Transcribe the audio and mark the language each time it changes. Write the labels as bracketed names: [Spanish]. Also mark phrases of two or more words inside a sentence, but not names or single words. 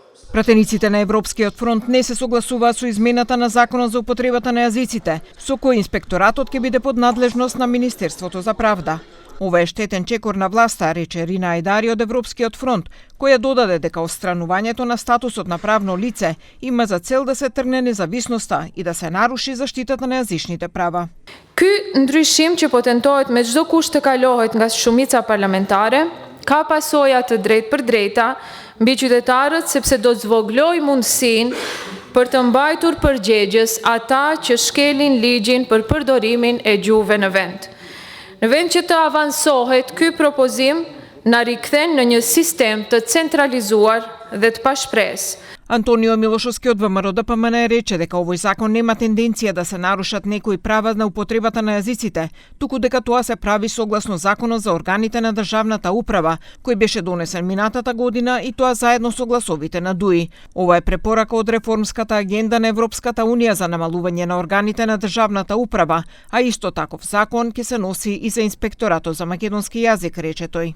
[Macedonian] Пратениците на Европскиот фронт не се согласуваат со измената на законот за употребата на јазиците, со кој инспекторатот ќе биде под надлежност на Министерството за правда. Ова е штетен чекор на власта, рече Рина Ајдари од Европскиот фронт, која додаде дека отстранувањето на статусот на правно лице има за цел да се тргне независноста и да се наруши заштитата на јазичните права. [Albanian] Ky ndryshim që po tentohet me çdo kusht të kalohet nga shumica parlamentare, ka pasoja të drejtë për drejta mbi qytetarët sepse do të zvogloj mundësinë për të mbajtur përgjegjës ata që shkelin ligjin për përdorimin e gjuhëve në vend. Në vend që të avansohet, ky propozim na rikthen në një sistem të centralizuar dhe të pashpresë. [Macedonian] Антонио Милошовски од ВМРО-ДПМН рече дека овој закон нема тенденција да се нарушат некои права на употребата на јазиците, туку дека тоа се прави согласно законот за органите на државната управа, кој беше донесен минатата година и тоа заедно со гласовите на ДУИ. Ова е препорака од реформската агенда на Европската унија за намалување на органите на државната управа, а исто таков закон ќе се носи и за инспекторатот за македонски јазик, рече тој.